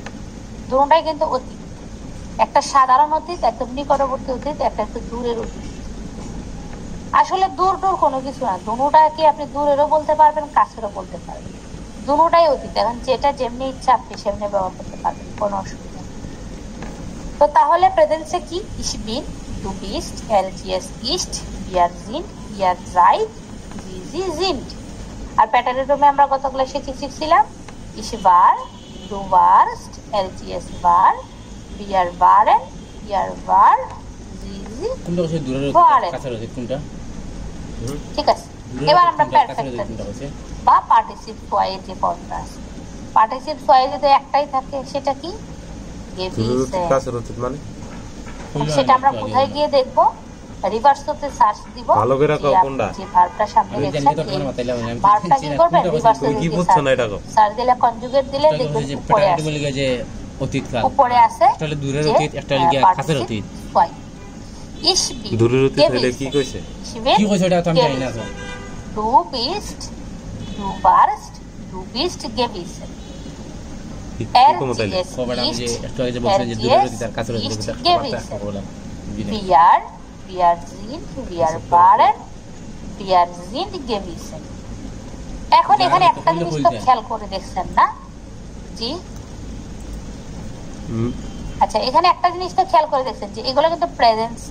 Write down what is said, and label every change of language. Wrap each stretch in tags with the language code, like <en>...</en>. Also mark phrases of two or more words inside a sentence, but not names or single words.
<bn>দুটোটাই কিন্তু অতীত, একটা সাধারণ অতীত, একটা নিকটবর্তী অতীত, একটা একটু দূরের অতীত। আসলে দূর দূর কোনো কিছু না, দুটোটাকে আপনি দূরেরও বলতে পারবেন, কাছেরও বলতে পারবেন, দুটোটাই অতীত। এখন যেটা যেমনি ইচ্ছা আপনি সেমনি ব্যবহার করতে পারবেন, কোনো অসুবিধা নেই। তো তাহলে প্রেজেন্সে কি?</bn> <de>ich bin, du bist, es ist, wir sind, ihr seid, sie sind।</de> <bn>আর প্যাটারিটিভে আমরা গত ক্লাসে কি শিখছিলাম?</bn> <de>ich war, du warst, es war, wir waren, ihr war, sie waren।</de> <bn>ঠিক আছে, এবার আমরা পারফেক্টটা বা</bn> <de>Partizip zwei</de> <bn>যে ফর্মটা আছে,</bn> <de>Partizip zwei</de> <bn>যদি একটাই থাকে, সেটা কি? মানে সেটা আমরা কোথায় গিয়ে দেখবো? রিভার্স করতে সার্চ দিব, ভালো করে রাখো কোনটা যে ভার্বটা সামনে দেখছেন, ভার্বটা কি করবেন? রিভার্স করতে কি বুঝছ না এটা সার্চ দিলে, কনজুগেট দিলে দেখবেন উপরে আসে, যে অতীত কাল উপরে আছে তাহলে দূরের অতীত, একটা লিখে কাছের অতীত।</bn> <de>ich bin,</de> <bn>দূরের অতীত হলে কি কইছে? কি কইছে এটা তো আমি জানি না।</bn> <de>du bist, du warst, du bist gewesen।</de> <bn>এখন এখানে একটা জিনিস তো খেয়াল করে দেখছেন না? জি, আচ্ছা, এখানে একটা জিনিস তো খেয়াল করে দেখছেন যে এগুলো কিন্তু প্রেজেন্সে।</bn>